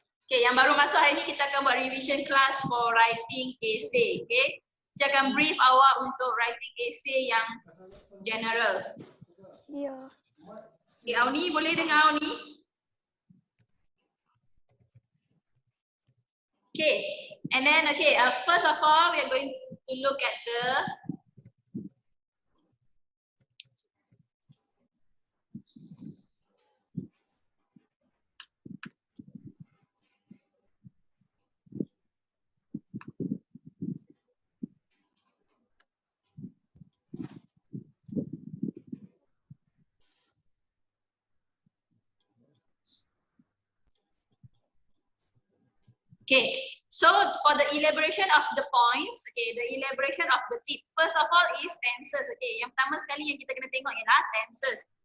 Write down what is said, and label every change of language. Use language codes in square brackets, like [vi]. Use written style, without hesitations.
[ms] Okay, yang baru masuk hari ni kita akan buat [en] revision class for writing essay. [ms] Okay, saya akan brief awak untuk writing essay yang general. Ya. Okay, Auni, boleh dengar Auni? [en] Okay, and then first of all we are going to look at the okay, so for the elaboration of the points, okay, the elaboration of the tips. First of all is tenses. [ms] Okay, yang pertama sekali yang kita kena tengok ialah tenses.